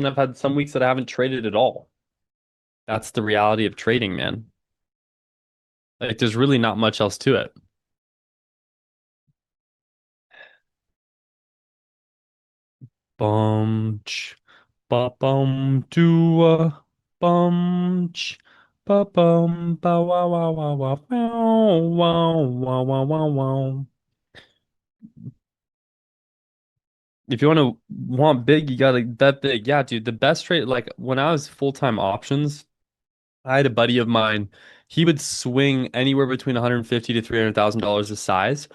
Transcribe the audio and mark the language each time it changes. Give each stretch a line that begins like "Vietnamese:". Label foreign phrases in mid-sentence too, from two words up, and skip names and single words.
English: I've had some weeks that I haven't traded at all. That's the reality of trading, man. Like, there's really not much else to it. Bum ch ba bum do bum ch ba bum ba wow wow wow wow wow wow wow wow wow. If you want big, you gotta bet big. Yeah, dude, the best trade, like when I was full-time options, I had a buddy of mine. He would swing anywhere between 150 to $300,000 a size.